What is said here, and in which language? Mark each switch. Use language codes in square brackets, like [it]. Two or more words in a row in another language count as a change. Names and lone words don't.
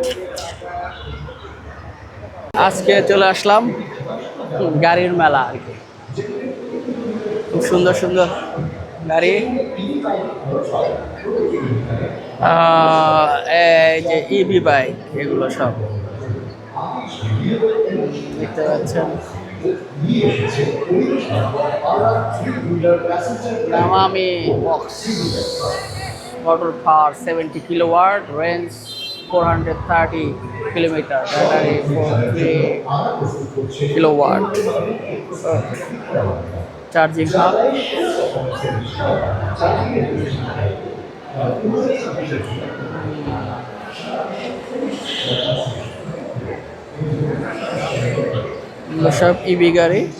[bn] আজকে চলে আসলাম গাড়ির মেলা আর কি। খুব সুন্দর সুন্দর গাড়ি, এই যে [en] EV bike, [bn] এগুলো সব দেখতে পাচ্ছেন। [en] Yamaha box motor power 70 kilowatt, range 430 kilometer, battery 43 kilowatt, charging hub. [bn] সব ইভি গাড়ি।